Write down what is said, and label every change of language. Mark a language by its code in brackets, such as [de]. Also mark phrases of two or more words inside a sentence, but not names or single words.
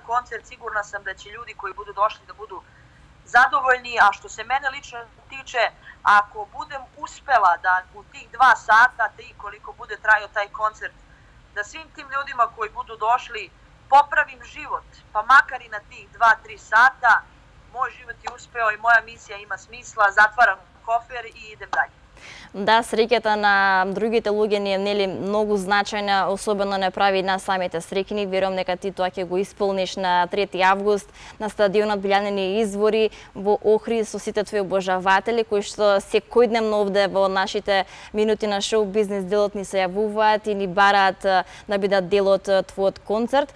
[sr] Sigurna sam da će ljudi koji budu došli da budu zadovoljni, a što se mene lično tiče, ako budem uspela da u tih 2 sata, 3 koliko bude trajao taj koncert, da svim tim ljudima koji budu došli popravim život, pa makar i na tih 2-3 sata, moj život je uspeo i moja misija ima smisla, zatvaram кофер и идем дале. [mk] Да, среќата на другите луѓе ни е нели многу значајна, особено не прави на самите среќни. Верувам дека ти тоа ќе го исполниш на 3 август на стадионот Билјанини извори во Охрид со сите твои обожаватели кои што секојдневно овде во нашите минути на шоу бизнес делот ни се јавуваат и ни бараат да бидат дел од твојот концерт.